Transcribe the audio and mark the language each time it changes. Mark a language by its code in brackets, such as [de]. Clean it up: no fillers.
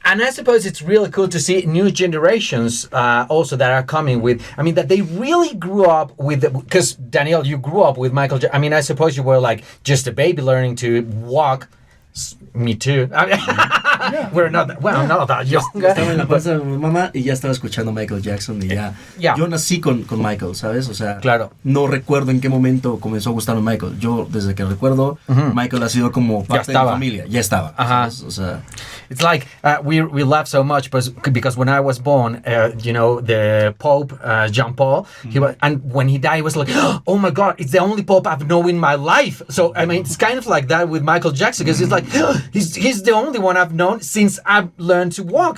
[en] And I suppose it's really cool to see new generations also that are coming with, I mean, that they really grew up with, because Danielle, you grew up with Michael Jackson. I mean, I suppose you were like just a baby learning to walk. Me too. I mean, we're not that young. [es] Estaba en la panza de mi mamá y ya estaba escuchando Michael Jackson y ya. Yo nací con Michael, ¿sabes? O sea, no recuerdo en qué momento comenzó a gustarme Michael. Yo, desde que recuerdo, Michael ha sido como parte de mi familia. Ya estaba. ¿Sabes? O sea, [en] it's like we laugh so much because when I was born, the Pope, John Paul, and when he died, he was like, oh my God, it's the only Pope I've known in my life. So, I mean, it's kind of like that with Michael Jackson, because it's like, he's the only one I've known since I've learned to walk.